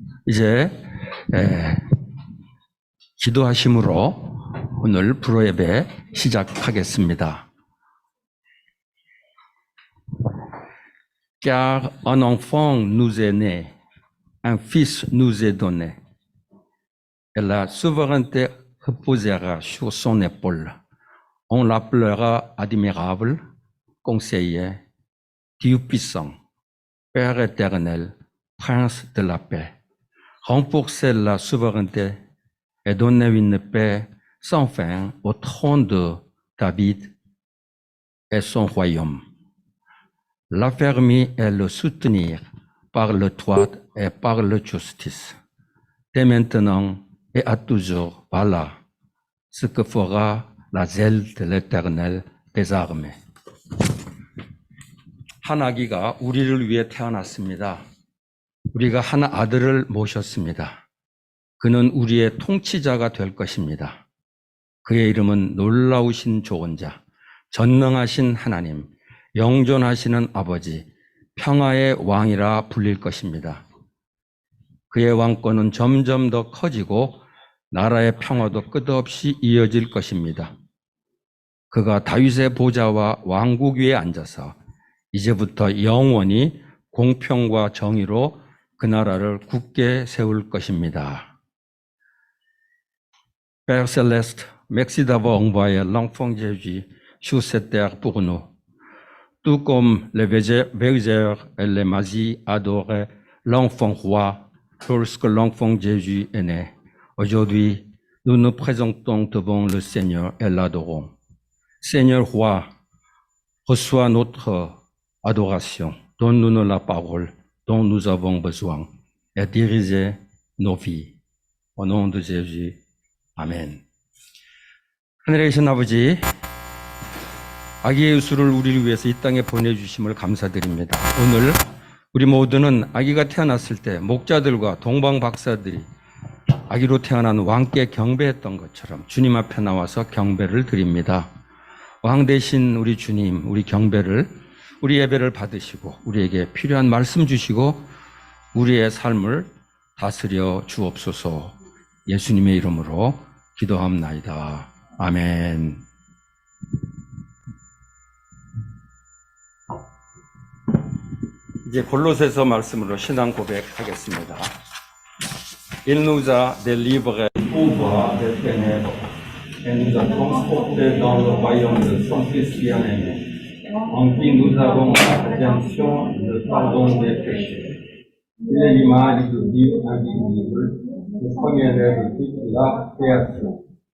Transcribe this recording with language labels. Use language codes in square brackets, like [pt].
[ko] 이제 기도하심으로 오늘 불어예배 시작하겠습니다. [fr] Car un enfant nous est né, un fils nous est donné, et la souveraineté reposera sur son épaule. On l'appellera admirable, conseiller, Dieu puissant, Père éternel, Prince de la paix. Renforcer la souveraineté et donner une paix sans fin au trône de David et son royaume. L'affermir et le soutenir par le droit et par la justice. Dès maintenant et à toujours, voilà ce que fera la zèle de l'Éternel des armées. [ko] 한 아기가 우리를 위해 태어났습니다. 우리가 한 아들을 모셨습니다. 그는 우리의 통치자가 될 것입니다. 그의 이름은 놀라우신 조언자, 전능하신 하나님, 영존하시는 아버지, 평화의 왕이라 불릴 것입니다. 그의 왕권은 점점 더 커지고 나라의 평화도 끝없이 이어질 것입니다. 그가 다윗의 보좌와 왕국 위에 앉아서 이제부터 영원히 공평과 정의로 그 나라를 굳게 세울 것입니다. [fr] Père Céleste, merci d'avoir envoyé l'enfant Jésus sur cette terre pour nous. Tout comme les bergers et les masis adoraient l'enfant roi lorsque l'enfant Jésus est né. Aujourd'hui, nous nous présentons devant le Seigneur et l'adorons. Seigneur roi, reçois notre adoration, donne-nous la parole dont nous avons besoin et dirigez nos vies. Au nom de Jésus, 아멘. [ko] 하늘에 계신 아버지, 아기 예수를 우리를 위해서 이 땅에 보내주심을 감사드립니다. 오늘 우리 모두는 아기가 태어났을 때 목자들과 동방 박사들이 아기로 태어난 왕께 경배했던 것처럼 주님 앞에 나와서 경배를 드립니다. 왕 대신 우리 주님, 우리 경배를, 우리 예배를 받으시고 우리에게 필요한 말씀 주시고 우리의 삶을 다스려 주옵소서. 예수님의 이름으로 기도합나이다. 아멘. 이제 골로새서 말씀으로 신앙 고백하겠습니다. [fr] Il nous a délivrés du pouvoir des ténèbres et nous a transportés dans le royaume de son Fils bien-aimé, en qui nous avons la rédemption, le pardon des péchés. Il est l'image de Dieu invisible, le premier-né de toute la création.